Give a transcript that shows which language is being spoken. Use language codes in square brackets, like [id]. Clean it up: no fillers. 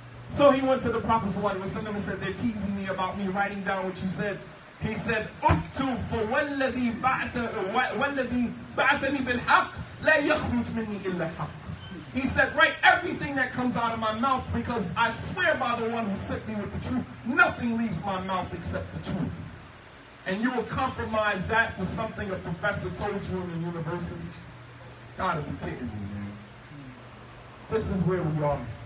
[en] So he went to the Prophet sallallahu alaihi wasallam and said, "They're teasing me about me writing down what you said." [ar] He said, "Uktub for وَالَّذِي بَعَثَنِي بِالْحَقِّ لَا يَخْرُجْ مِنِّي إِلَّا الْحَقِّ." [en] He said, "Write everything that comes out of my mouth, because I swear by the one who sent me with the truth, nothing leaves my mouth except the truth." And you will compromise that for something a professor told you in the university? Gotta be kidding me, man. This is where we are.